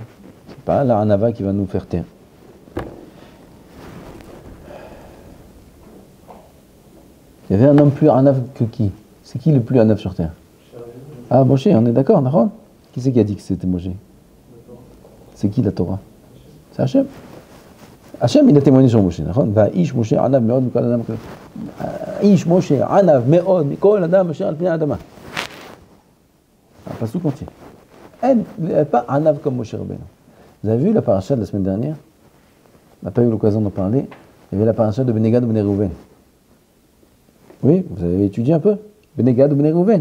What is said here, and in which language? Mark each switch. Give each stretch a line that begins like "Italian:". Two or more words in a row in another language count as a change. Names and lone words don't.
French: C'est pas la hanava qui va nous faire taire. Il y avait un homme plus hanav que qui? C'est qui le plus hanav sur terre? Ah, Moshe, on est d'accord, d'accord? Qui c'est qui a dit que c'était Moshe? C'est qui la Torah? C'est Hachem. Hachem, il a témoigné sur Moshe, d'accord?
Hebrew: ו איש משה ענו מאד מכל אדם. איש משה ענו מאד מכל אדם אשר על פני אדמה.
French: Un passouk entier. Elle n'est pas hanav comme Moshe Rabbeinu. Vous avez vu la paracha de la semaine dernière? On n'a pas eu l'occasion d'en parler. Il y avait la paracha de Benegad ou Bnei Reuven. Oui, vous avez étudié un peu Benegad ou Bnei Reuven.